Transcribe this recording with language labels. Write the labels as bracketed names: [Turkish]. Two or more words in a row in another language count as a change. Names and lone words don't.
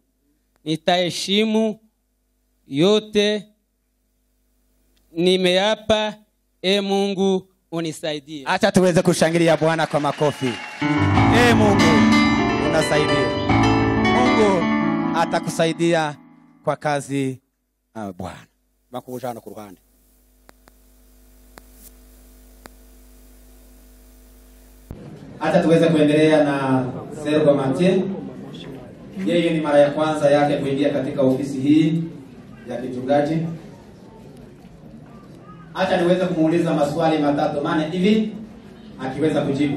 [Swahili] Nitaheshimu yote nimeapa. Mungu unisaidie. Acha tuweze kushangilia Bwana kwa makofi. Mungu unasaidia. Mungu atakusaidia kwa kazi Bwana. [Rundi] Makujana ku ruhande. [Swahili] Acha tuweze kuendelea na Sergo Mathieu. Yeye ni mara ya kwanza yake kuingia katika ofisi hii ya kichungaji. Acha niweze kumuuliza maswali matatu mane hivi akiweza kujibu.